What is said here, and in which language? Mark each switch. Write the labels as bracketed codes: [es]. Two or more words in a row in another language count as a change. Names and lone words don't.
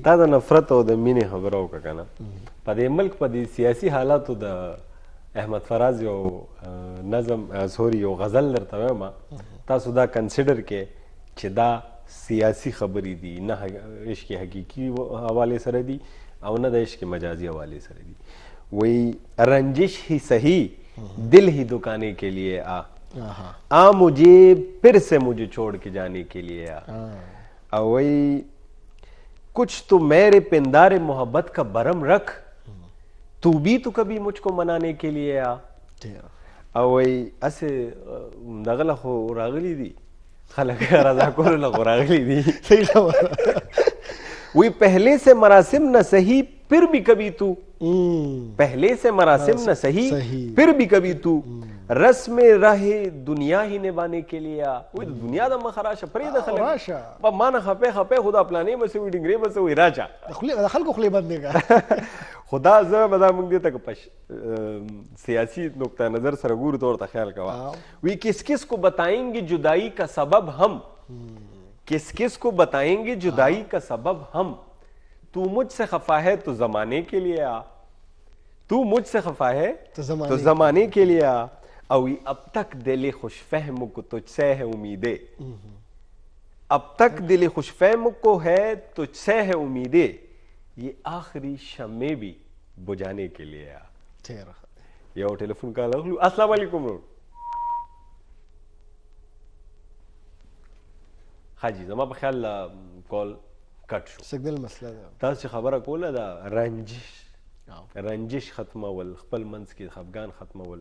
[ps] تا د نفرت او د مینې خبره وکړه که نه په دې ملک په دې سیاسي حالاتو د احمد فراز یو نظم سوري یو غزل درته وایم تاسو دا کنسیډر کې چې دا سیاسي خبرې دي نه عشق حقیقي حوالې سره دي او نه د عشق مجازي حوالې سره دي. [ur] وہی رنجش ہی صحیح دل ہی دکانے کے لیے آ مجھے پھر سے مجھے چھوڑ کے جانے کے لیے آ وہی کچھ تو میرے پندار محبت کا برم رکھ تو بھی تو کبھی مجھ کو منانے کے لیے آ. [ps] او وی اسې دغه خو راغلی دي خلک رضا کولو خو راغلی دي. [ur] وی پہلے سے مراسم نہ صحیح پھر بھی کبھی تو پہلے سے مراسم نہ صحیح پھر بھی کبھی تو رسم راہ دنیا ہی نبانے کے لیے آ. [ps] وی دنیا د مخ راشه پرېږده خلک په ما نه خپې خو دا پلانې به څه وي ډنګرې به څه وي راشه د خلکو خولې بندې کړه. خدا زه به دا موږ دې ته په سیاسی نقطہ نظر سره ګورو تو ورته خیال کوه. [ur] وی کس کس کو بتائیں گے جدائی کا سبب ہم کس کس کو بتائیں گے جدائی کا سبب ہم تو مجھ سے خفا ہے تو زمانے کے لیے آ تو مجھ سے خفا ہے تو زمانے کے لیے آ. او اب تک دل خوش فہم کو تجھ سے ہے امیدیں اب تک دل خوش فہم کو ہے تجھ سے ہے امیدیں یہ آخری شمع بھی بجانے کے لیے آ. [ps] یو ټلیفون کال اخلو. [ar] السلام علیکم [ps] ورور. حاجی زما په خیال کال کټ شو سیګنل مسله ده. تاسو خبره کوله دا رنجش ختمول خپل منځ کې خفګان ختمول.